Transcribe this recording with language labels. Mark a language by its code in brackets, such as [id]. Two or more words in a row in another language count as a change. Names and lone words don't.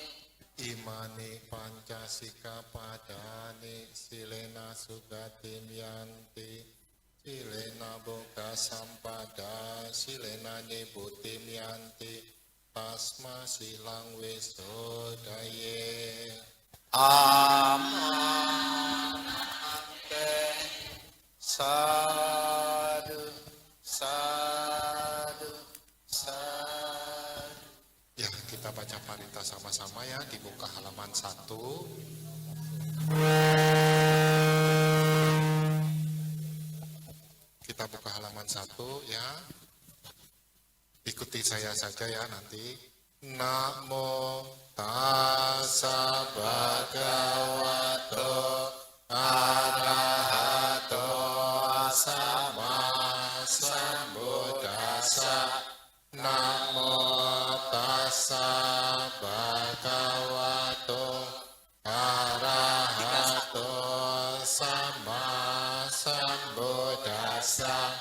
[pi] Imani Pancasikapadani Silena Sugatim Yanti Silena Boga Sampada Silena Nibutim Yanti Tasma Silang Wisodaye. Amante Sadu Sadu Sadu. [id] Ya, kita baca parita sama-sama ya, dibuka halaman 1. Kita buka halaman 1 ya. Ikuti saya saja ya nanti. [pi] Namo tassa bhagavato arahato sama sambuddhassa. Namo tassa bhagavato arahato sama sambuddhassa.